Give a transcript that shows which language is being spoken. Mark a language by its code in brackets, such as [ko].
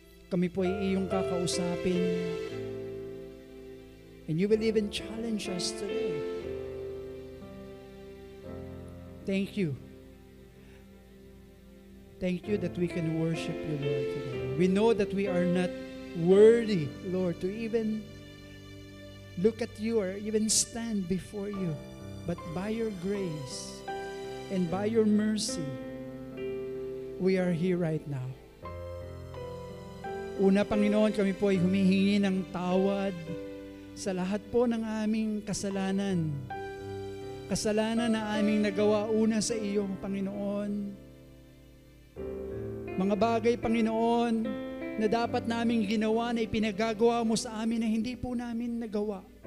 [tl] Kami po ay iyong kakausapin. [en] And you will even challenge us today. Thank you. Thank you that we can worship you, Lord, today. We know that we are not worthy, Lord, to even look at you or even stand before you. But by your grace and by your mercy, we are here right now. [tl] Una, Panginoon, kami po ay humihingi ng tawad sa lahat po ng aming kasalanan. Kasalanan na aming nagawa una sa iyo, Panginoon. Mga bagay, Panginoon, na dapat naming ginawa na ipinagagawa mo sa amin na hindi po namin nagawa.